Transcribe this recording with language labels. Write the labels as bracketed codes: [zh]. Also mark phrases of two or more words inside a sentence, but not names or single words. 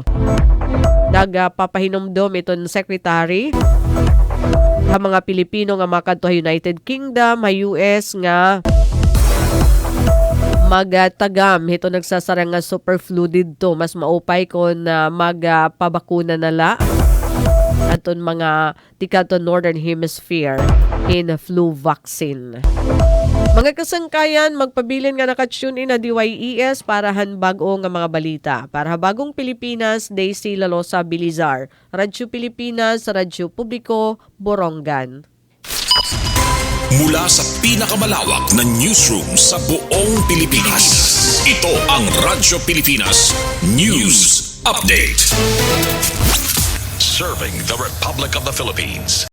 [war] Nagpapahinomdom iton secretary ha mga Pilipino nga makadto ha United Kingdom, ha US nga magtagam hito nagsasara nga [en] super flu [war] didto mas maupay kon magpabakuna nala aton mga tikaton Northern Hemisphere in [en] flu vaccine. [war] Mga kasangkayan, magpabilin nga nakatune in na DYES para hanbag-o nga mga balita. Para Bagong Pilipinas, Daisy Lalosa Bilizar. Radyo Pilipinas, Radyo Publiko, Borongan. [tl] Mula sa pinakamalawak na newsroom sa buong Pilipinas. Ito ang Radyo Pilipinas News Update. [en] Serving the Republic of the Philippines.